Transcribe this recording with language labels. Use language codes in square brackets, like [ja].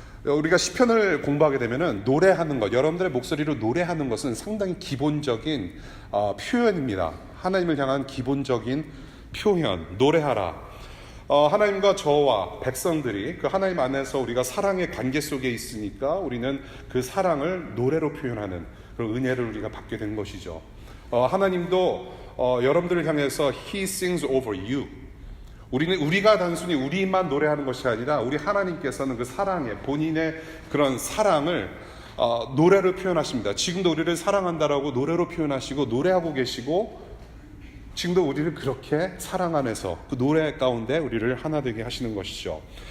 [ko] 우리가 시편을 공부하게 되면은 노래하는 것, 여러분들의 목소리로 노래하는 것은 상당히 기본적인 표현입니다. 하나님을 향한 기본적인 표현, 노래하라. 하나님과 저와 백성들이 그 하나님 안에서 우리가 사랑의 관계 속에 있으니까 우리는 그 사랑을 노래로 표현하는 그런 은혜를 우리가 받게 된 것이죠. [en] 하나님도 여러분들을 향해서 He sings over you. [ko] 우리가 단순히 우리만 노래하는 것이 아니라 우리 하나님께서는 그 사랑의 본인의 그런 사랑을 노래로 표현하십니다. 지금도 우리를 사랑한다라고 노래로 표현하시고 노래하고 계시고 지금도 우리를 그렇게 사랑 안에서 그 노래 가운데 우리를 하나 되게 하시는 것이죠.